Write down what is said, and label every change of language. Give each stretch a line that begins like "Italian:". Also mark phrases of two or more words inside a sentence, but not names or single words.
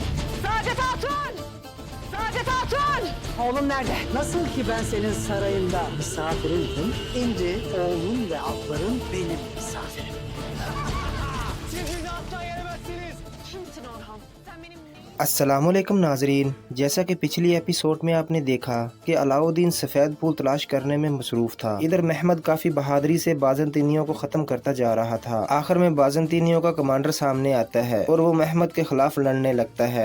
Turkish: Saadet Hatun! Saadet Hatun! Oğlum nerede? Nasıl ki ben senin sarayında misafirindim, şimdi oğlun ve atların benim misafirim. Kimsin Orhan? Sen benim neyim?
Arabic: السلام عليكم
Hindi: नाजरीन, जैसा कि पिछली एपिसोड में आपने देखा कि अलाउद्दीन सफ़ेद फूल तलाश करने में मसरूफ़ था। इधर महमद काफ़ी बहादुरी से बाज़ंतीनियों को ख़त्म करता जा रहा था। आखिर में बाज़ंतीनियों का कमांडर सामने आता है और वो महमद के खिलाफ लड़ने लगता है।